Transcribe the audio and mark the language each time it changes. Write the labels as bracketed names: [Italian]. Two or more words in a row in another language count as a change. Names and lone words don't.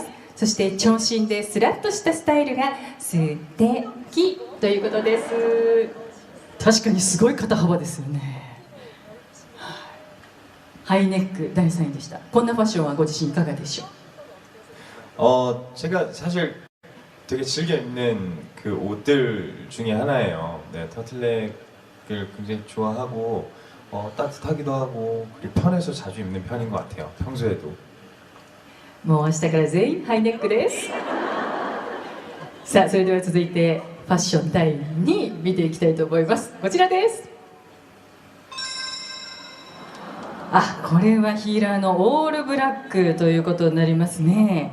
[Japanese] そして長身でスラッとしたスタイルが素敵ということです。確かにすごい肩幅ですよね。ハイネック第3位でした。こんなファッションはご自身いかがでしょう？ [Korean] 제가 사실 되게 즐겨 입는 그 옷들 중에 하나예요. 네, 터틀넥을 굉장히 좋아하고 따뜻하기도 하고 그리고 편해서 자주 입는 편인 것 같아요. 평소에도. [Japanese] もう明日から全員ハイネックです。さあ、それでは続いてファッション第2位見ていきたいと思います。こちらです。あ、これはヒーラーのオールブラックということになりますね。